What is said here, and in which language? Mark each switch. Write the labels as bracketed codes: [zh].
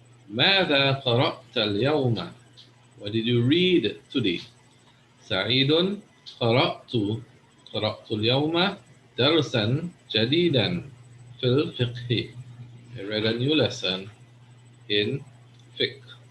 [ar] ماذا قرأت اليوم؟ [en] What did you read today? [ar] سعيد قرأت اليوم درسا جديدا في الفقه. [en] I read a new lesson in fiqh.